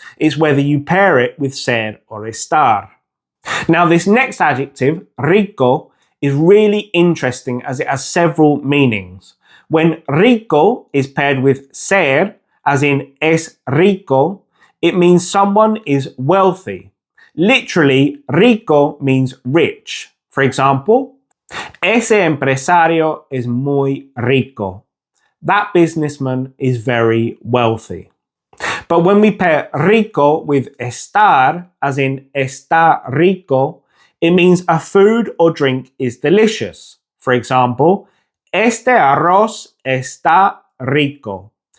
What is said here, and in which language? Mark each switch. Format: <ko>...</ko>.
<en>It's whether you pair it with ser or estar. Now this next adjective, rico, is really interesting as it has several meanings. When rico is paired with ser, as in es rico, it means someone is wealthy. Literally, rico means rich. For example,</en> <es>ese empresario es muy rico.</es> <en>That businessman is very wealthy. But when we pair rico with estar, as in está rico, it means a food or drink is delicious. For example,</en> <es>este arroz está rico.</es>